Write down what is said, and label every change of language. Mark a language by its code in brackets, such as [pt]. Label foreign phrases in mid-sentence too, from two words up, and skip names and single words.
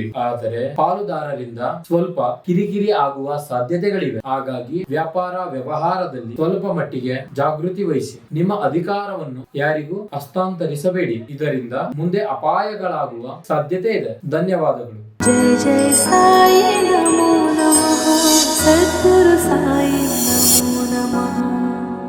[kn] ಆದರೆ ಪಾಲುದಾರರಿಂದ ಸ್ವಲ್ಪ ಕಿರಿಕಿರಿ ಆಗುವ ಸಾಧ್ಯತೆಗಳಿವೆ, ಹಾಗಾಗಿ ವ್ಯಾಪಾರ ವ್ಯವಹಾರದಲ್ಲಿ ಸ್ವಲ್ಪ ಮಟ್ಟಿಗೆ ಜಾಗೃತಿ ವಹಿಸಿ. ನಿಮ್ಮ ಅಧಿಕಾರವನ್ನು ಯಾರಿಗೂ ಹಸ್ತಾಂತರಿಸಬೇಡಿ, ಇದರಿಂದ ಮುಂದೆ ಅಪಾಯಗಳಾಗುವ ಸಾಧ್ಯತೆ ಇದೆ. ಧನ್ಯವಾದಗಳು. [sa] जय जय साई नमो नमः सद्गुरु साई नमो नमः।